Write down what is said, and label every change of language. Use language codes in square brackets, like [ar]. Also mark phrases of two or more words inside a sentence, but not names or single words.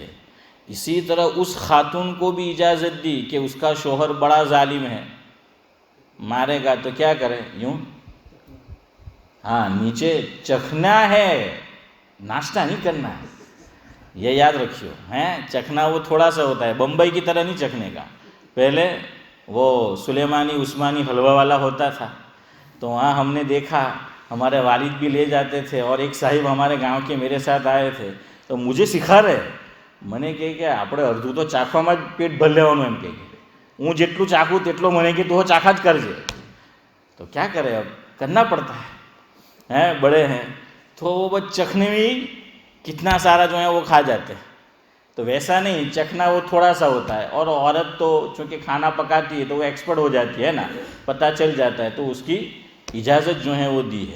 [ur] اسی طرح اس خاتون کو بھی اجازت دی کہ اس کا شوہر بڑا ظالم ہے، مارے گا تو کیا کرے، یوں ہاں نیچے چکھنا ہے، ناشتہ نہیں کرنا ہے، یہ یاد رکھیو چکھنا وہ تھوڑا سا ہوتا ہے، بمبئی کی طرح نہیں چکھنے کا. پہلے وہ سلیمانی عثمانی حلوہ والا ہوتا تھا تو وہاں ہم نے دیکھا، ہمارے والد بھی لے جاتے تھے، اور ایک صاحب ہمارے گاؤں کے میرے ساتھ آئے تھے تو مجھے سکھا رہے. [gu] મને કહે કે આપણે અડધું તો ચાખવામાં જ પેટ ભરી લેવાનું, એમ કહે હું જેટલું ચાખું તેટલો મને કે તું ચાખા જ કરજે. [ur] تو کیا کرے، اب کرنا پڑتا ہے بڑے ہیں تو وہ بس چکھنے میں ہی کتنا سارا جو ہے وہ کھا جاتے ہیں. تو ویسا نہیں، چکھنا وہ تھوڑا سا ہوتا ہے، اور عورت تو چونکہ کھانا پکاتی ہے تو وہ ایکسپرٹ ہو جاتی ہے نا، پتہ چل جاتا ہے، تو اس کی اجازت جو ہے وہ دی ہے.